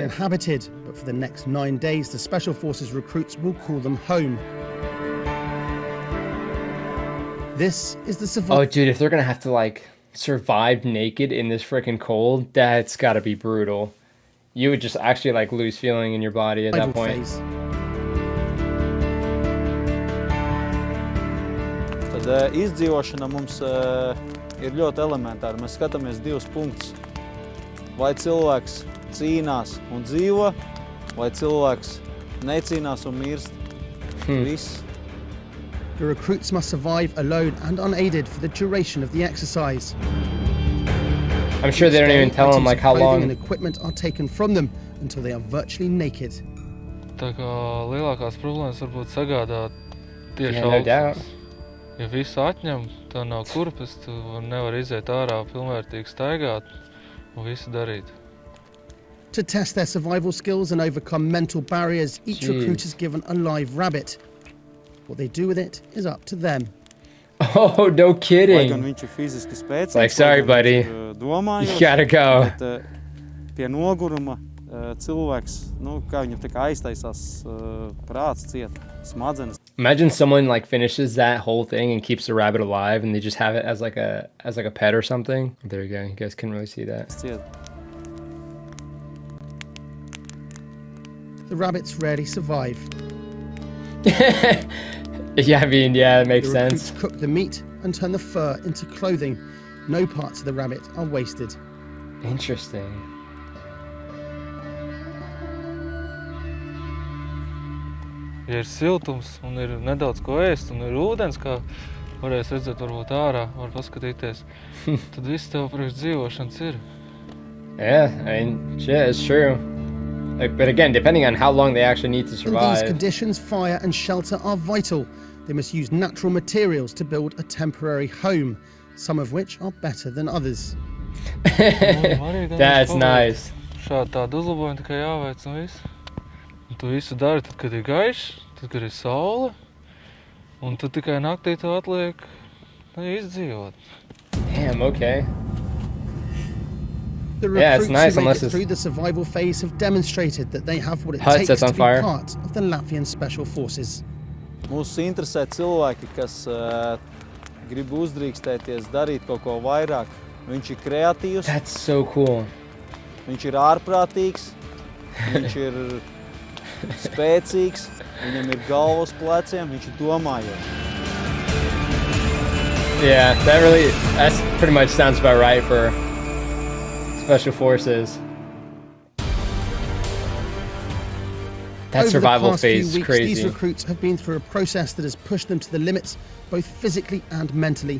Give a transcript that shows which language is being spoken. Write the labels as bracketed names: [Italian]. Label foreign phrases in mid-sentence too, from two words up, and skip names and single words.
[English] Uninhabited, but for the next 9 days, the Special Forces recruits will call them home. This is the survival. Oh, dude, if they're gonna have to like survive naked in this freaking cold, that's gotta be brutal. You would just actually like lose feeling in your body at that point. Phase. [Latvian] Tad izdzīvošana mums ir ļoti elementāra. Mēs skatāmies 2 punktus. Vai cilvēks cīnās un dzīvo, vai cilvēks necīnās un mirst. Viss. [English] The recruits must survive alone and unaided for the duration of the exercise. I'm sure they don't even tell them like how Clothing and long. equipment are taken from them until they are virtually naked. [Latvian] Tā kā lielākās problēmas varbūt sagādāt tieši [English] Yeah, no doubt. [Latvian] augsts. Ja visu atņem, tā nav kurpes, tu nevar iziet ārā pilnvērtīgi staigāt un visu darīt. [English] To test their survival skills and overcome mental barriers, each Jeez. recruit is given a live rabbit. What they do with it is up to them. Oh, no [Latvian] Lai gan [English] kidding. [Latvian] viņš ir fiziski spēcīgs, [English] Like, sorry, [Latvian] lai gan [English] buddy. [Latvian] viņš ir domājošs, [English] You gotta go. [Latvian] bet pie noguruma cilvēks, kā viņam tā kā aiztaisās prāts ciet, smadzenes. [English] Imagine someone like finishes that whole thing and keeps the rabbit alive, and they just have it as like a pet or something. There you go. You guys can really see that. [Latvian] Ciet. [English] The rabbits rarely survive. Yeah, I mean, yeah, it The makes recruits sense. cook the meat and turn the fur into clothing. No parts of the rabbit are wasted. Interesting. [Latvian] Ja ir siltums un ir nedaudz ko ēst un ir ūdens, kā varēs redzēt varbūt ārā, var paskatīties, tad viss tev priekš dzīvošanas ir. [English] Yeah, I mean, shit, it's true. Like, but again, depending on how long they actually need to In these survive. conditions, fire and shelter are vital. They must use natural materials to build a temporary home, some of which are better than others. That's nice. [Latvian] Šādi tādu uzlabojumu tikai jāveic un viss. Un tu visu dari tad, kad ir gaišs, tad, kad ir saule, un tad tikai naktī tev atliek izdzīvot. [English] Damn, okay. The Yeah, it's recruits nice who make unless it it's- through the survival phase have demonstrated that they have what it Hut takes sets to on be fire. part of the Latvian Special Forces. [Latvian] Mūs interesē cilvēki, kas grib uzdrīkstēties, darīt kaut ko vairāk. Viņš ir kreatīvs, [English] That's so cool. [Latvian] viņš ir ārprātīgs, viņš ir spēcīgs, viņam ir galva uz pleciem, viņš ir domājošs. [English] Yeah, that's pretty much sounds about right for Special Forces. That Over survival the past few phase is weeks, these crazy. recruits have been through a process that has pushed them to the limits, both physically and mentally.